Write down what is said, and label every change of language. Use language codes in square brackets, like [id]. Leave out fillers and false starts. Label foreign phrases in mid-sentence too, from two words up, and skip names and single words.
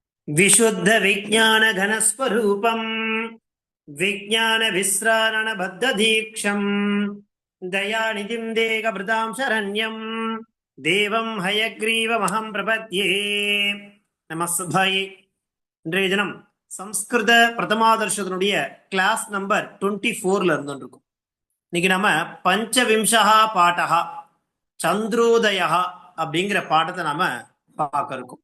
[sa] विशुद्ध विज्ञान घनस्वरूपम् विज्ञान विस्रारण बद्ध दीक्षम् दयानिधिं देहभृतां शरण्यम् देवं हयग्रीवमहं प्रपद्ये நமஸ்தாயே. [ta] இன்றைய தினம் சம்ஸ்கிருத பிரதமாதர்ஷனுடைய [en] class number [ta] 24ல இருந்துருக்கும். இன்னைக்கு நம்ம [sa] पञ्चविंशः पाठः चन्द्रोदयः [ta] அப்படிங்கிற பாடத்தை நாம பார்க்க இருக்கோம்.